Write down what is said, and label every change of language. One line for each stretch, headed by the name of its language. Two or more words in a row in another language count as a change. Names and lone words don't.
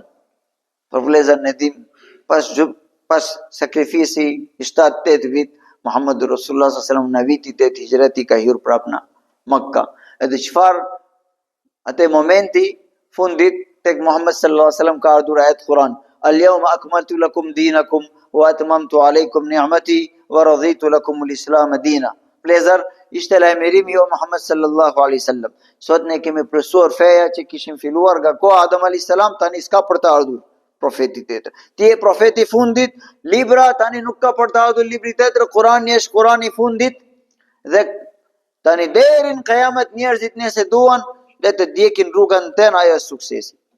Albanian: Për vëllezër ne dim pas sakrifisi i 7-8 vit, Muhammedu Rasulullah
Arabic: صلى الله عليه وسلم
Albanian: në vitin 8 hijreti ka hyrë prap në Mekka. Edhe çfarë atë momenti fundit tek Muhammed
Arabic: صلى الله عليه وسلم
Albanian: ka ardhur ayat Kur'an:
Arabic: اليوم أكملت لكم دينكم وأتممت عليكم نعمتي ورضيت لكم الإسلام دينا.
Albanian: Vëllezër, ishte lajmërimi jo Muhammed
Arabic: صلى الله عليه وسلم.
Albanian: Sot ne kemi presuar feja që kishin filluar nga koha Adam
Arabic: عليه السلام,
Albanian: tani s'ka për të ardhur profeti tjetër. Ti je profeti fundit, libra tani nuk ka për të ardhur libri tjetër, Kurani është Kurani i fundit, dhe tani deri në kiamet njerëzit nëse duan le të ndjekin rrugën tënd, ajo është suksesi.